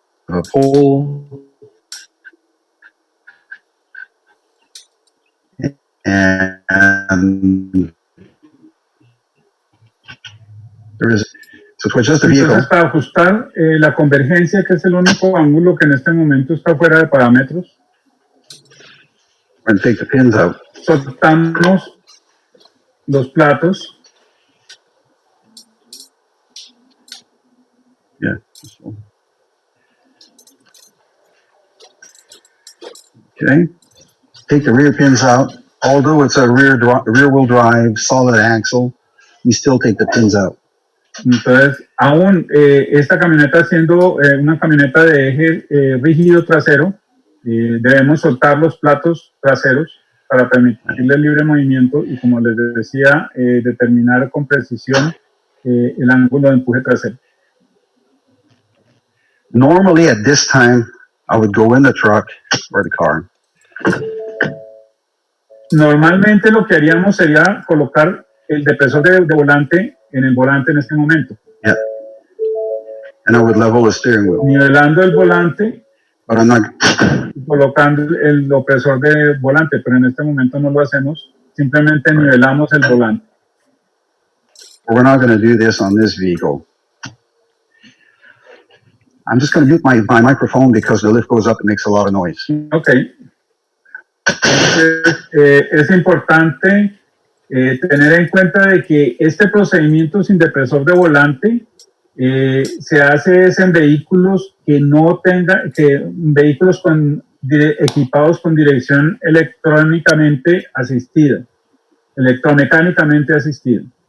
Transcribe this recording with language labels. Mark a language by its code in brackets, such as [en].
[en] A pole and there is, so to adjust the vehicle. [es] Entonces, para ajustar la convergencia, que es el único ángulo que en este momento está fuera de parámetros, [en] We're going to take the pins out. [es] soltamos los platos. [en] Yeah. Okay. Take the rear pins out. Although it's a rear-wheel drive, solid axle, we still take the pins out. [es] Entonces, aún esta camioneta siendo una camioneta de eje rígido trasero, debemos soltar los platos traseros para permitirle el libre movimiento y, como les decía, determinar con precisión el ángulo de empuje trasero. [en] Normally at this time, I would go in the truck or the car. [es] Normalmente lo que haríamos sería colocar el depresor de volante en el volante en este momento. [en] Yeah. And I would level the steering wheel. [es] Nivelando el volante, [en] But I'm not, [es] colocando el opresor de volante, pero en este momento no lo hacemos, simplemente nivelamos el volante. [en] we're not going to do this on this vehicle. I'm just going to mute my microphone because the lift goes up and makes a lot of noise. Ok. [es] Entonces, es importante tener en cuenta de que este procedimiento sin depresor de volante se hace en vehículos que no tengan, vehículos equipados con dirección electrónicamente asistida, electromecánicamente asistida.